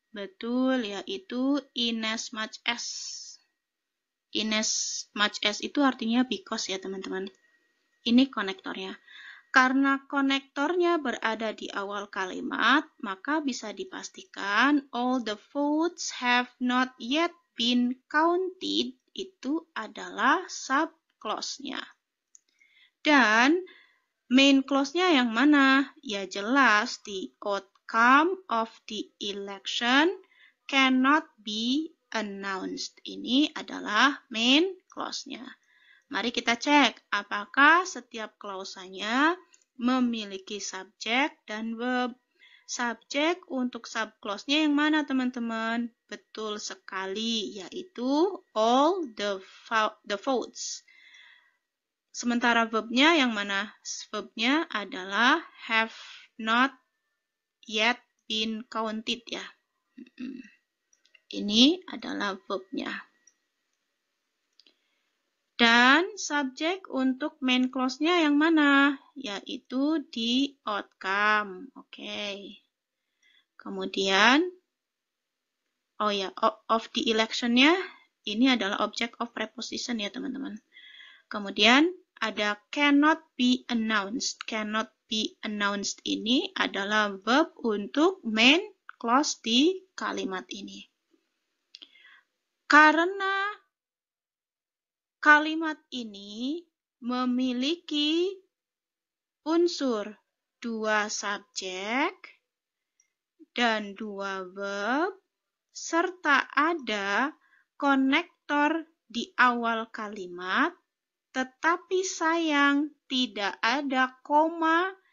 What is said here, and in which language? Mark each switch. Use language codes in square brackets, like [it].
[id] Betul, yaitu [en] in as much as. In as much as [id] itu artinya [en] because [id] ya teman-teman. Ini konektornya. Karena konektornya berada di awal kalimat, maka bisa dipastikan [en] all the votes have not yet been counted [id] itu adalah subclause-nya. Dan main clause-nya yang mana? Ya jelas, [en] the outcome of the election cannot be announced. [id] Ini adalah main clause-nya. Mari kita cek apakah setiap klausanya memiliki subjek dan verb. Subjek untuk subclause-nya yang mana teman-teman? Betul sekali, yaitu [en] all the votes. [id] Sementara verbnya yang mana? Verbnya adalah [en] have not yet been counted ya. [id] Ini adalah verbnya. Dan subjek untuk main clause-nya yang mana? Yaitu [en] the outcome. [id] Oke. Kemudian, [en] of the election-nya [id] ini adalah [en] object of preposition [id] ya teman-teman. Kemudian ada [en] cannot be announced. Cannot be announced [id] ini adalah verb untuk [en] main clause [id] di kalimat ini. Karena kalimat ini memiliki unsur 2 subjek dan 2 verb, serta ada konektor di awal kalimat, tetapi sayang tidak ada koma